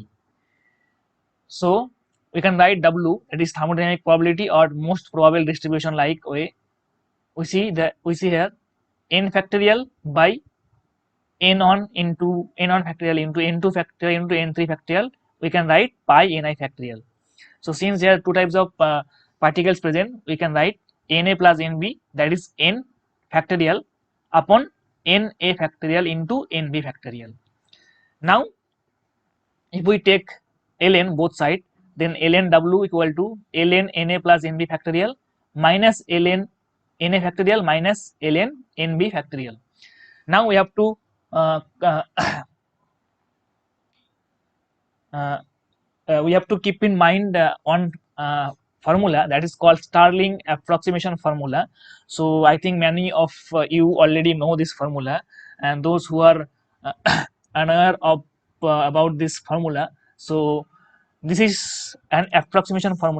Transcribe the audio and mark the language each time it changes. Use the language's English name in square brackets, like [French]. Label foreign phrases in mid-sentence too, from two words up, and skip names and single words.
[English] So we can write W, that is thermodynamic probability or most probable distribution, like way we see here n factorial by n1 into n1 factorial into n2 factorial into n3 factorial. We can write pi ni factorial. So since there are two types of particles present, we can write Na plus Nb, that is n factorial upon Na factorial into Nb factorial. Now if we take ln both side, then ln W equal to ln Na plus Nb factorial minus ln Na factorial minus ln Nb factorial. Now we have to keep in mind one formula, that is called Stirling approximation formula. So I think many of you already know this formula, and those who are unaware of about this formula, so this is an approximation formula.